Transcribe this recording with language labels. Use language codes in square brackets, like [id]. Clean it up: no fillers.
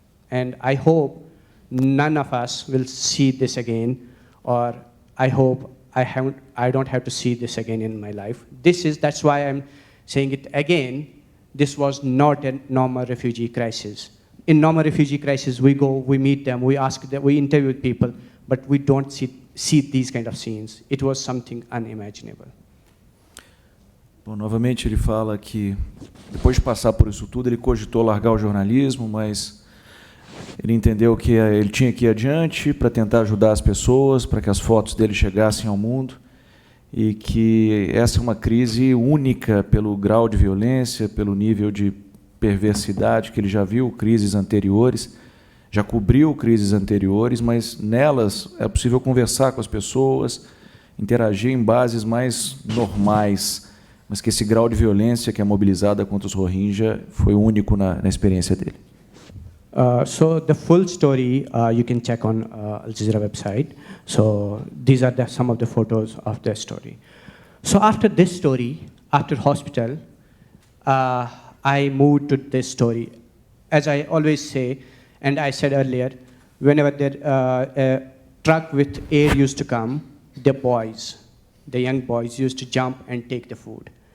[en] And I hope none of us will see this again, or I hope I don't have to see this again in my life. That's why I'm saying it again, this was not a normal refugee crisis. In normal refugee crisis, we go, we meet them, we ask them, we interview people, but we don't see these kind of scenes. It was something unimaginable. [pt] Bom, novamente ele fala que depois de passar por isso tudo, ele cogitou largar o jornalismo, mas ele entendeu que ele tinha que ir adiante para tentar ajudar as pessoas, para que as fotos dele chegassem ao mundo, e que essa é uma crise única pelo grau de violência, pelo nível de perversidade que ele já viu, crises anteriores, já cobriu crises anteriores, mas nelas é possível conversar com as pessoas, interagir em bases mais normais, mas que esse grau de violência que é mobilizada contra os Rohingya foi único na experiência dele. [en] So the full story you can check on Al Jazeera website. So these are some of the photos of the story. So after this story, after hospital, I moved to this story. As I always say, and I said earlier, whenever a truck with air used to come, the young boys used to jump and take the food.